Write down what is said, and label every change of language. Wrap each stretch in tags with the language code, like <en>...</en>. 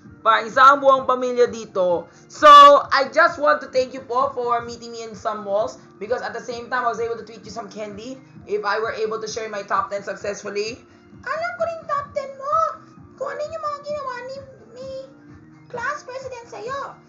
<tl>Parang isang buong pamilya dito.</tl> <en>So, I just want to thank you po for meeting me in some malls. Because at the same time, I was able to treat you some candy. If I were able to share my top 10 successfully.</en> <tl>Alam ko rin top 10 mo. Kung ano yung mga ginawa ni class president sa'yo.</tl>